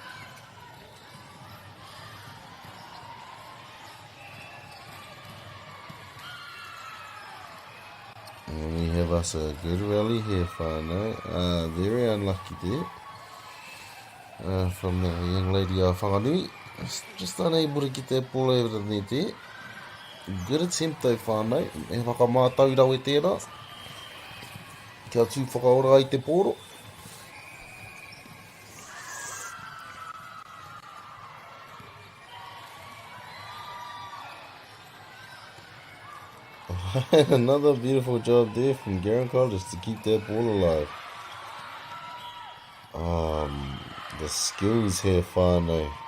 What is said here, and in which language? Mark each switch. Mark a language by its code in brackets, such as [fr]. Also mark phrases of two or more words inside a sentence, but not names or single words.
[en] And we have us a good rally here, whānau. Very unlucky there. From the young lady of Whanganui. Just unable to get that ball over the net there. Good attempt though, [mi] whānau. E whakamātau rau e tērā. Kia tū whakaora I te pōro. [en] Another beautiful job there from Garen College to keep that ball alive. The skills here, whānau.